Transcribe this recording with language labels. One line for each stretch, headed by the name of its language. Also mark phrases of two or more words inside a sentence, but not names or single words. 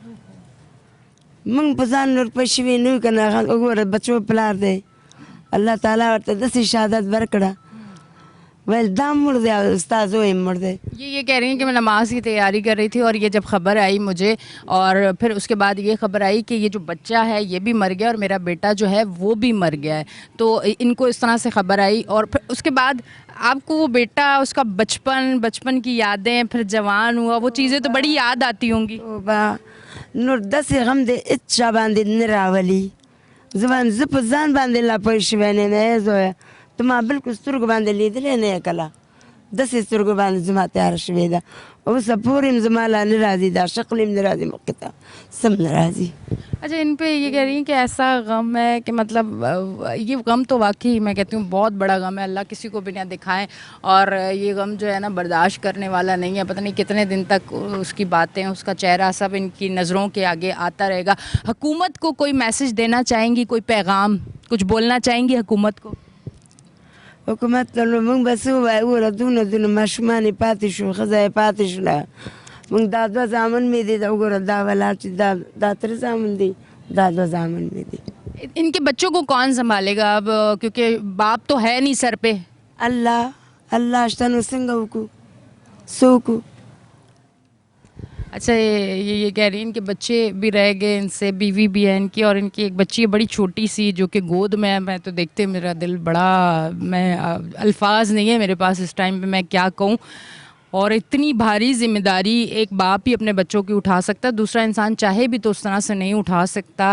Pashto: من په ځان نور پوه شوي نه یو که نه وګوره بچو پلار دی الله تعالی ورته داسې شهادت ورکړه ویل دا مړ دی او ستا زوی مړ دی.
Urdu: یہ کہہ رہی ہیں کہ میں نماز کی تیاری کر رہی تھی اور یہ جب خبر آئی مجھے، اور پھر اس کے بعد یہ خبر آئی کہ یہ جو بچہ ہے یہ بھی مر گیا اور میرا بیٹا جو ہے وہ بھی مر گیا ہے، تو ان کو اس طرح سے خبر آئی. اور پھر اس کے بعد آپ کو وہ بیٹا، اس کا بچپن کی یادیں، پھر جوان ہوا، وہ چیزیں تو بڑی یاد آتی ہوں گی.
Pashto: نور داسې غم دی هېڅ چا باندې نه راولي زه په ځان باندې لا پوه شوی نه یم زویه ته ما بلکل سترګو باندې لیدلی نه یې کله داسې سترګو باندې زما تیاره شوې ده اوسه پورې هم زما لا نه راځي دا شکل هم نه راځي مخکې ته سم نه راځي.
Urdu: اچھا، ان پہ یہ کہہ رہی ہیں کہ ایسا غم ہے کہ مطلب یہ غم تو واقعی میں کہتی ہوں بہت بڑا غم ہے، اللہ کسی کو بھی نہ دکھائیں، اور یہ غم جو ہے نا برداشت کرنے والا نہیں ہے. پتا نہیں کتنے دن تک اس کی باتیں، اس کا چہرہ سب ان کی نظروں کے آگے آتا رہے گا. حکومت کو کوئی میسج دینا چاہیں گی، کوئی پیغام کچھ بولنا چاہیں گی حکومت کو?
Pashto: حکومت ته نو موږ به څه ووایو وګوره دونه دونه ماشومان یې پاتې شو ښځه یې پاتې شوله موږ دا دوه زامن مې دي وګوره دا ولاړ چې دا ترې زامن دي دا دوه زامن مې دي.
Urdu: ان کے بچوں کو کون سنبھالے گا اب، کیونکہ باپ تو ہے نہیں سر پہ?
Pashto: الله شته نو څنګه وکړو څه وکړو.
Urdu: اچھا، یہ کہہ رہی ہیں ان کے بچے بھی رہ گئے، ان سے بیوی بھی ہے ان کی، اور ان کی ایک بچی ہے بڑی چھوٹی سی جو کہ گود میں ہے. میں تو دیکھتے میرا دل بڑا، الفاظ نہیں ہے میرے پاس اس ٹائم پہ میں کیا کہوں. اور اتنی بھاری ذمہ داری ایک باپ ہی اپنے بچوں کی اٹھا سکتا ہے، دوسرا انسان چاہے بھی تو اس طرح سے نہیں اٹھا سکتا.